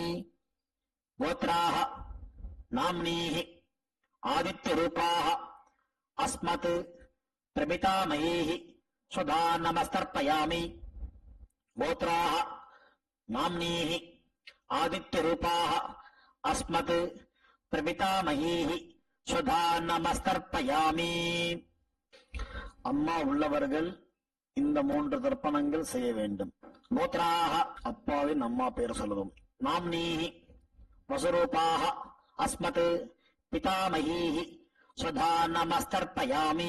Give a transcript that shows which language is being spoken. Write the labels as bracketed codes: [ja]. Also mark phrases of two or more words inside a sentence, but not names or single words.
[sa] गोत्राः नाम्नीः आदित्यरूपाः अस्मत् प्रपितामहीः स्वधा नमस्तर्पयामि. गोत्राः नाम्नीः आदित्यरूपाः अस्मत् प्रपितामहीः स्वधा नमस्तर्पयामि. [ta] அம்மா உள்ளவர்கள் இந்த 3 தர்ப்பணங்கள் செய்ய வேண்டும். கோத்ராக அப்பாவின் அம்மா பெயர் சொல்லவும். [sa] नाम्नीः वसुरूपाः अस्मत् पितामहीः स्वधा नमस्तर्पयामि.